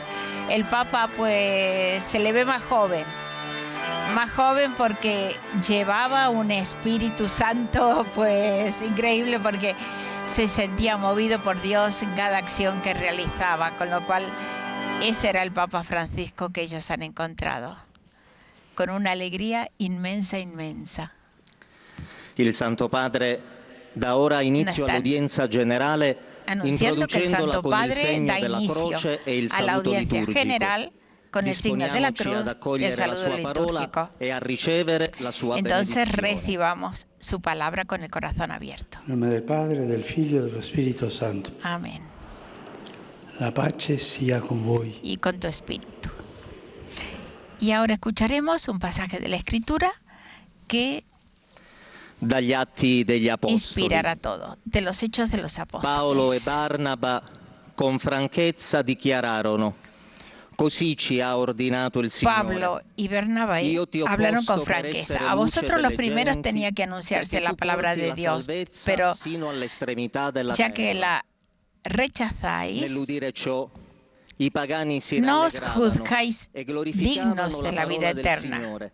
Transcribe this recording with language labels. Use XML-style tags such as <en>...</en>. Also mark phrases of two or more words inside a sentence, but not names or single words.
<es>El Papa pues se le ve más joven porque llevaba un Espíritu Santo pues increíble, porque se sentía movido por Dios en cada acción que realizaba, con lo cual ese era el Papa Francisco que ellos han encontrado, con una alegría inmensa.</es> <it>Il Santo Padre da ora inizio all'udienza generale, introducendola con il segno della croce e il saluto liturgico.</it> <es>Con el signo de la cruz y el saludo litúrgico. Entonces recibamos su palabra con el corazón abierto. En nombre del Padre, del Figlio y del Espíritu Santo. Amén.</es> <it>La pace sia con voi.</it> <es>Y con tu espíritu. Y ahora escucharemos un pasaje de la Escritura que</es> <it>dagli Atti degli Apostoli.</it> <es>Inspirará todo, de los Hechos de los Apóstoles.</es> <it>Paolo e Barnaba con franchezza dichiararono: Così ci ha ordinato il Signore.</it> <es>Pablo y Bernabé hablaron con franqueza. A vosotros los primeros tenía que anunciarse la palabra de Dios, pero ya que la rechazáis, no os juzgáis dignos de la vida eterna.</es>